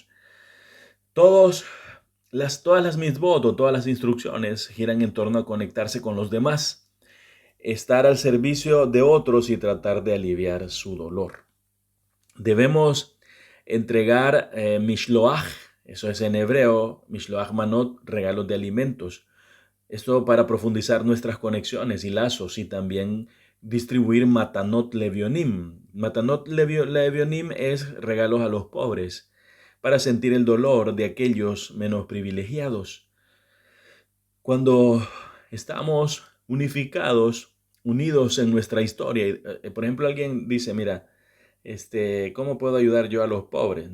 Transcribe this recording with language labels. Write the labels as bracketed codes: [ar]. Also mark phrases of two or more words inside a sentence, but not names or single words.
[es] Todas las mitzvot o todas las instrucciones giran en torno a conectarse con los demás, estar al servicio de otros y tratar de aliviar su dolor. Debemos entregar mishloach, eso es en hebreo, [he] משלוח מנות, [es] regalos de alimentos. Esto para profundizar nuestras conexiones y lazos y también distribuir [he] מתנות לאביונים. מתנות לאביונים [es] es regalos a los pobres para sentir el dolor de aquellos menos privilegiados. Cuando estamos unificados, unidos en nuestra historia. Por ejemplo, alguien dice, mira, ¿cómo puedo ayudar yo a los pobres?